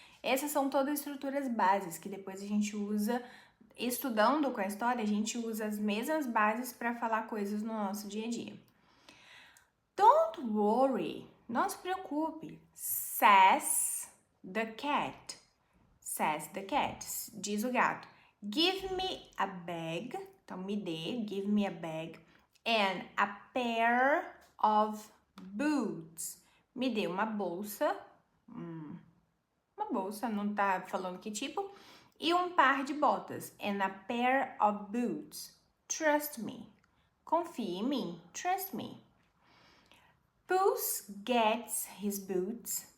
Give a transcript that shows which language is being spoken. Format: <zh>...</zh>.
<pt>Essas são todas estruturas bases que depois a gente usa, estudando com a história, a gente usa as mesmas bases para falar coisas no nosso dia a dia.</pt> <en>Don't worry,</en> <pt>não se preocupe,</pt> <en>says the cat. Says the cat,</en> <pt>diz o gato.</pt> <en>Give me a bag,</en> <pt>então me dê,</pt> <en>give me a bag, and a pair of boots.</en> <pt>Me dê uma bolsa, não tá falando que tipo, e um par de botas,</pt> <en>and a pair of boots. Trust me.</en> <pt>Confie em mim.</pt> <en>Trust me. Puss gets his boots.</en>